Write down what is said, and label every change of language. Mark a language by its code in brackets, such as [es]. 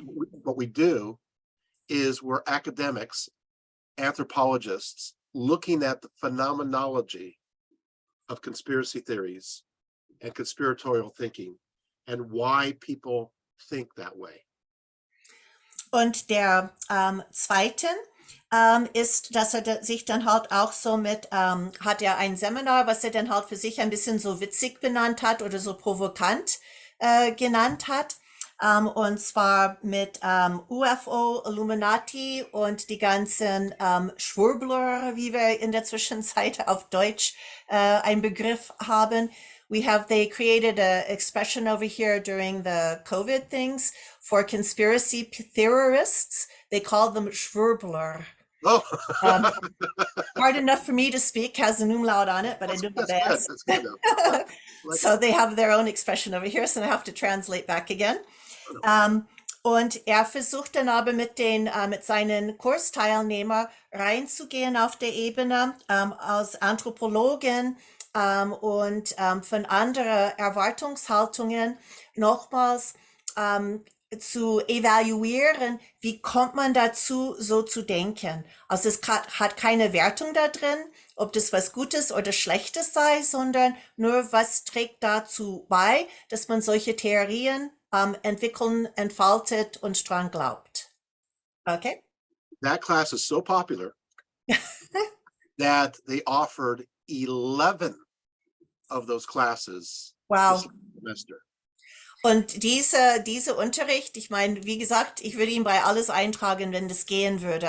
[en] But what we do is we're academics, anthropologists, looking at the phenomenology of conspiracy theories and conspiratorial thinking and why people think that way. [de] Und der zweite ist, dass er sich dann halt auch so mit, hat er ein Seminar, was er dann halt für sich ein bisschen so witzig benannt hat oder so provokant genannt hat. Und zwar mit UFO, Illuminati und die ganzen Schwurbler, wie wir in der Zwischenzeit auf Deutsch einen Begriff haben. [en] They created a expression over here during the COVID things for conspiracy theorists. They call them Schwurbler. Oh, Hard enough for me to speak, has an umlaut on it, but I do my best. That's good. Like So they have their own expression over here, so I have to translate back again. [de] Und er versucht dann aber mit seinen Kursteilnehmern reinzugehen auf der Ebene als Anthropologen und von anderen Erwartungshaltungen nochmals zu evaluieren, wie kommt man dazu, so zu denken. Also es hat keine Wertung da drin, ob das was Gutes oder Schlechtes sei, sondern nur, was trägt dazu bei, dass man solche Theorien entwickeln, entfaltet und dran glaubt. [en] Okay? That class is so popular that they offered 11 of those classes Wow. this semester. [de] Und diese Unterricht, ich meine, wie gesagt, ich würde ihn bei alles eintragen, wenn das gehen würde.